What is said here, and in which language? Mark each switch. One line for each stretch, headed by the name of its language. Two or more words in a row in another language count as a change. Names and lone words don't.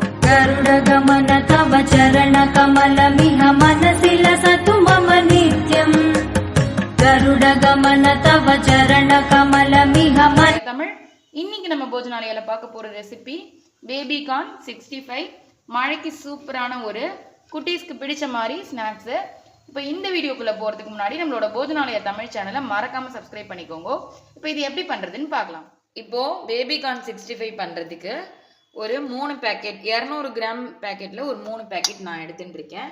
Sanskrit: गरुडगमन तव चरणकमलमिह मनसि लसतु मम नित्यम् गरुडगमन तव चरणकमलमिह मन
Tamil: தமிழ் இன்னைக்கு நம்ம போஜனாலயால பார்க்க போற ரெசிபி
English: baby corn
Tamil: 65 மழைக்கு சூப்பரான ஒரு குட்டீஸ்க்கு பிடிச்ச மாதிரி ஸ்நாக்ஸ். இப்போ இந்த வீடியோக்குள்ள போறதுக்கு முன்னாடி நம்மளோட போஜனாலயா தமிழ் சேனலை மறக்காம சப்ஸ்கிரைப் பண்ணிக்கோங்க. இப்போ இது எப்படி பண்றதுன்னு பார்க்கலாம். இப்போ
English: baby corn
Tamil: 65 பண்றதுக்கு ஒரு 3 பேக்கெட் 200 கிராம் பேக்கெட்ல ஒரு 3 பேக்கெட் நான் எடுத்துட்டு இருக்கேன்.